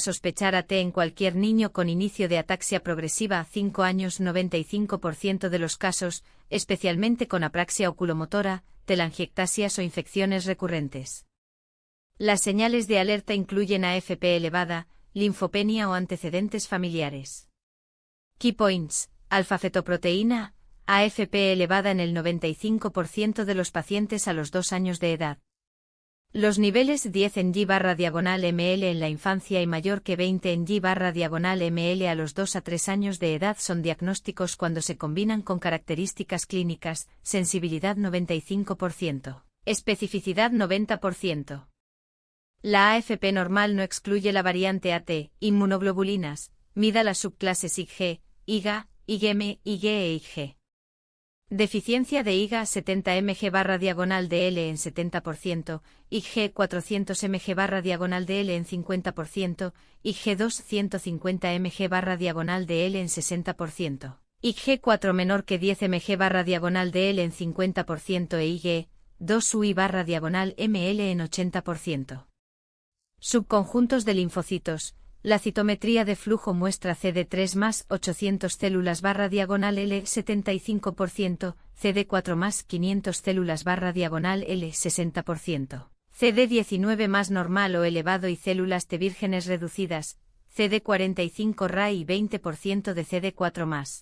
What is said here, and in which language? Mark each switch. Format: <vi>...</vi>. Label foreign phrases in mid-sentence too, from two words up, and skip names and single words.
<es>Sospechar AT en cualquier niño con inicio de ataxia progresiva a 5 años. 95% de los casos, especialmente con apraxia oculomotora, telangiectasias o infecciones recurrentes. Las señales de alerta incluyen AFP elevada, linfopenia o antecedentes familiares.</es> <en>Key points.</en> <es>Alfa-fetoproteína, AFP elevada en el 95% de los pacientes a los 2 años de edad. Los niveles 10 en G/ml en la infancia y mayor que 20 en G/ml a los 2 a 3 años de edad son diagnósticos cuando se combinan con características clínicas, sensibilidad 95%, especificidad 90%. La AFP normal no excluye la variante AT, inmunoglobulinas, mida las subclases IgG, IgA, IgM, IgE e IgG. Deficiencia de IgA 70 mg/dl en 70%, IgG 400 mg/dl en 50%, IgG2 150 mg/dl en 60%, IgG4 menor que 10 mg/dl en 50% e IgE 2 UI barra diagonal ML en 80%. Subconjuntos de linfocitos. La citometría de flujo muestra CD3 más 800 células barra diagonal L 75%, CD4 más 500 células barra diagonal L 60%, CD19 más normal o elevado y células T vírgenes reducidas, CD45 Ra y 20% de CD4 más.</es>